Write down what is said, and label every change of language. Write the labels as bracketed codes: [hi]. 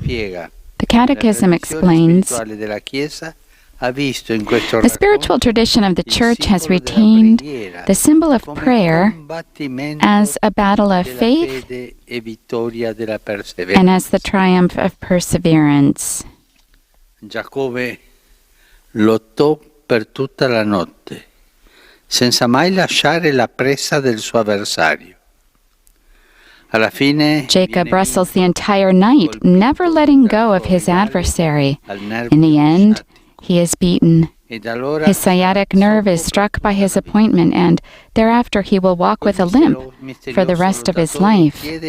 [en] The Catechism explains, the spiritual tradition of the Church has retained the symbol of prayer as a battle of faith and as the triumph of perseverance. [it] Giacobbe lottò per tutta la notte, senza mai lasciare la presa del suo avversario. [en] Jacob wrestles the entire night, never letting go of his adversary. In the end, he is beaten His sciatic nerve is struck by his appointment, and thereafter he will walk with a limp for the rest of his life.